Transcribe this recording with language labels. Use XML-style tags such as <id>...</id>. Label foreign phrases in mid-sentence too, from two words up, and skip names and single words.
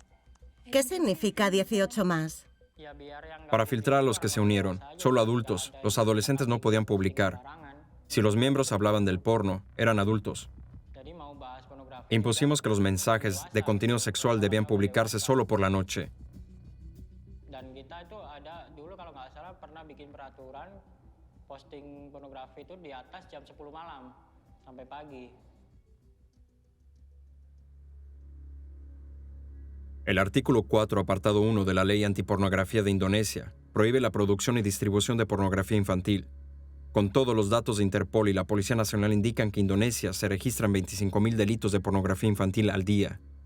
<es>¿Qué significa 18 más? Para filtrar a los que se unieron, solo adultos, los adolescentes no podían publicar. Si los miembros hablaban del porno, eran adultos. Impusimos que los mensajes de contenido sexual debían publicarse solo por la noche.</es> <id>Dan kita itu ada dulu kalau nggak salah pernah bikin peraturan posting pornografi itu di atas jam 10 malam sampai pagi.</id> <es>El artículo 4, apartado 1 de la Ley Antipornografía de Indonesia prohíbe la producción y distribución de pornografía infantil. Con todos los datos de Interpol y la Policía Nacional indican que en Indonesia se registran 25.000 delitos de pornografía infantil al día.</es>